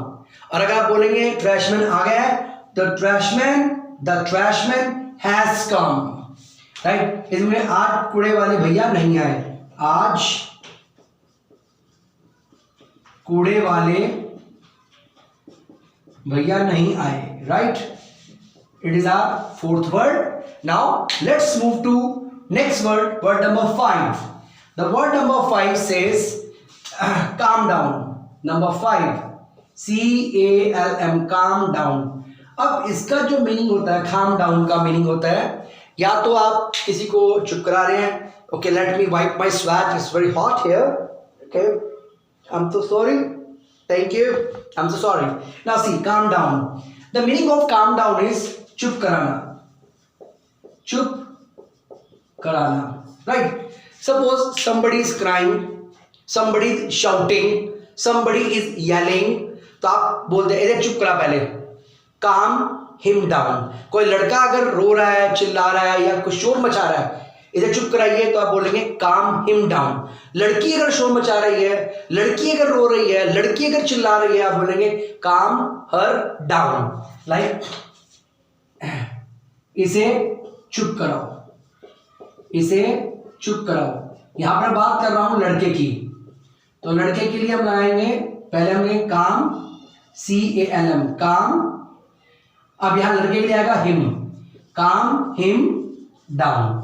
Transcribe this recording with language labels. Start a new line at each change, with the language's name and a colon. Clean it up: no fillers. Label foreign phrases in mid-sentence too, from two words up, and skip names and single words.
Hindi: और अगर आप बोलेंगे
English: trash man
Hindi: आ गया है, तो
English: the trash man has come.
Hindi: राइट, इसमें आज कूड़े वाले भैया नहीं आए, आज कूड़े वाले भैया नहीं आए।
English: राइट, it is our fourth word. Now let's move to next word, word number 5. The word number 5 says calm down. Number 5, CALM, calm down.
Hindi: अब इसका जो मीनिंग होता है,
English: calm down
Hindi: का मीनिंग होता है, या तो आप किसी को चुप करा रहे हैं,
English: okay, let me wipe my sweat, it's very hot here, okay, I'm so sorry, thank you, I'm so sorry. Now see, calm down. The meaning of calm down is
Hindi: चुप कराना, चुप कराना।
English: right, suppose somebody is crying, somebody is shouting, somebody is yelling,
Hindi: तो आप बोलते हैं इधर चुप करा पहले,
English: calm him down।
Hindi: कोई लड़का अगर रो रहा है, चिल्ला रहा है या कुछ शोर मचा रहा है, इधर चुप कराइए, तो आप बोलेंगे
English: calm him down।
Hindi: लड़की अगर शोर मचा रही है, लड़की अगर रो रही है, लड़की अगर चिल्ला रही है, आप बोलेंगे
English: calm her down।
Hindi: लाइक इसे चुप कराओ, इसे चुप कराओ। यहां पर बात कर रहा हूं लड़के की, तो लड़के के लिए हम लगाएंगे, पहले हमने काम, CALM, काम। अब यहां लड़के के लिए आएगा हिम,
English: calm him down.